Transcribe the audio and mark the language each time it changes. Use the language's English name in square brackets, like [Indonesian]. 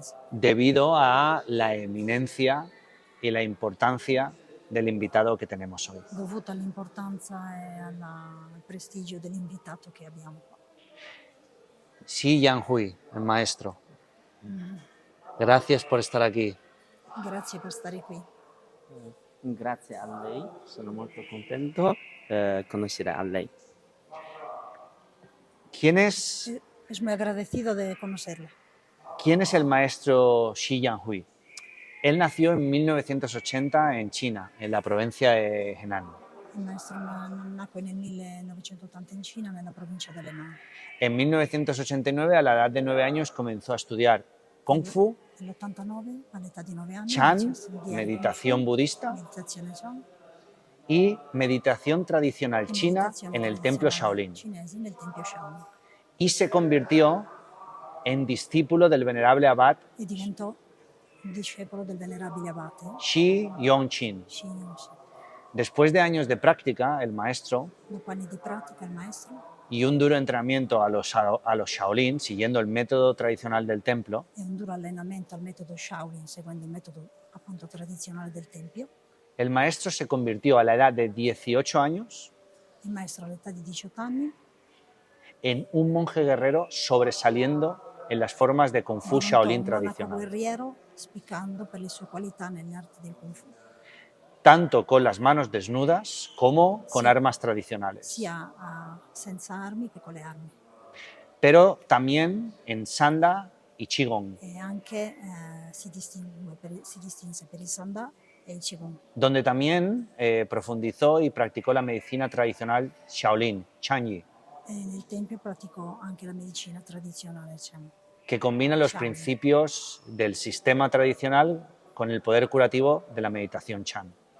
[Spanish] Debido a la eminencia y la importancia del invitado que tenemos hoy. [Italian] Dovuto all'importanza e al prestigio dell'invitato che abbiamo qua. [Spanish] Xi Yanhui, el maestro. Gracias por estar aquí. [Italian] Grazie per stare qui. Grazie a lei, sono molto contento di conoscere a lei. [Spanish] ¿Quién es muy agradecido de conocerla. ¿Quién es el maestro Xi Yanhui? Él nació en 1980 en China, en la provincia de Henan. [Italian] Il maestro nacque nel 1980 in Cina, nella provincia di Henan. [Spanish] En 1989, a la edad de 9 años, comenzó a estudiar Kung Fu, [Italian] Nell'89, all'età di 9 anni, [Spanish] Chan, meditación budista, [Italian] meditazione Chan, [Spanish] y meditación tradicional china en el templo Shaolin. [Italian] cinese nel tempio Shaolin. [Spanish] Y se convirtió en discípulo del venerable abad [Italian] E diventò discepolo del venerabile abate [Spanish] Shi Yongqin. [Italian] Shi Yongqin. [Spanish] Después de años de práctica, el maestro, [Italian] Dopo anni di pratica, il maestro, [Spanish] y un duro entrenamiento a los Shaolin, siguiendo el método tradicional del templo, [Italian] e un duro allenamento al metodo Shaolin, seguendo il metodo appunto tradizionale del tempio, [Spanish] el maestro se convirtió a la edad de 18 años [Italian] il maestro all'età di 18 anni [Spanish] en un monje guerrero sobresaliendo en las formas de Kung Fu [Italian] diventò [Spanish] Shaolin [Italian] un monaco [Spanish] tradicional, [Italian] guerriero, spiccando per le sue qualità nelle arti del Kung Fu, [Spanish] tanto con las manos desnudas como con Sí. armas tradicionales, [Italian] sia senza armi che con le armi. [Spanish] pero también en Sanda y Qigong, [Italian] E anche si distinse per il Sanda e il Qigong, [Spanish] donde también profundizó y practicó la medicina tradicional Shaolin, Chanyi, [Italian] e nel tempio praticò anche la medicina tradizionale Chan, [Spanish] que combina los [Italian] Shaolin. [Spanish] principios del sistema tradicional con el poder curativo de la meditación Chan.